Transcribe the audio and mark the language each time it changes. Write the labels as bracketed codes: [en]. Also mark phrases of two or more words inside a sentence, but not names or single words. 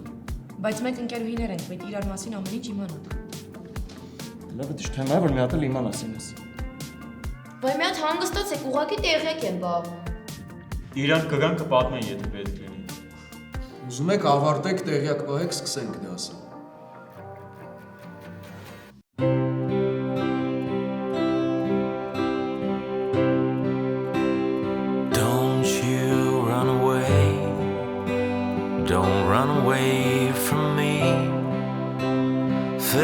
[hy] Բայց մենք ընկերուհիներ ենք, պետք է իրար մասին ամեն ինչ իմանանք։ Լավ, դու թեմա է, որ մի հատ էլ իմանաս ինձ։ Վայ մի հատ հանգստացեք, ուղղակի տեղյակ եմ բաղում։ Իրանք կգան կպատմեն, եթե պետք լինի։ Ուզում եք ավարտեք, տեղյակ պահեք, սկսենք դասը։ [en] Don't you run away. Don't run away from me.